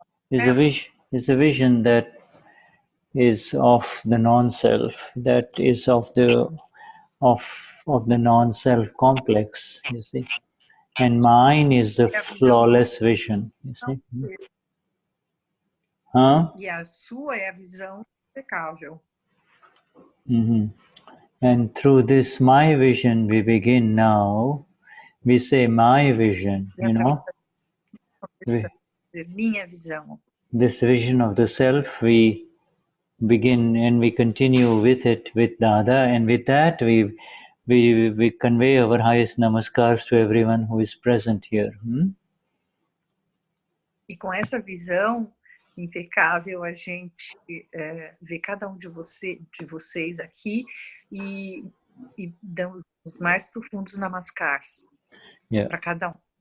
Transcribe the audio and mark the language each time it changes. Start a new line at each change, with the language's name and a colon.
English: Is a vision that is of the non-self, that is of the non-self complex. You see. And mine is the flawless vision, you see? Huh?
Portuguese: E a sua é a visão impecável.
English: And through this my vision we begin now. We say my vision,
Portuguese: Minha visão.
English: This vision of the self, we begin and we continue with it, with Dada, and with that we convey our highest namaskars to everyone who is present here.
Portuguese: E com essa visão impecável, a gente vê cada um de vocês aqui e damos os mais profundos namaskars para cada um.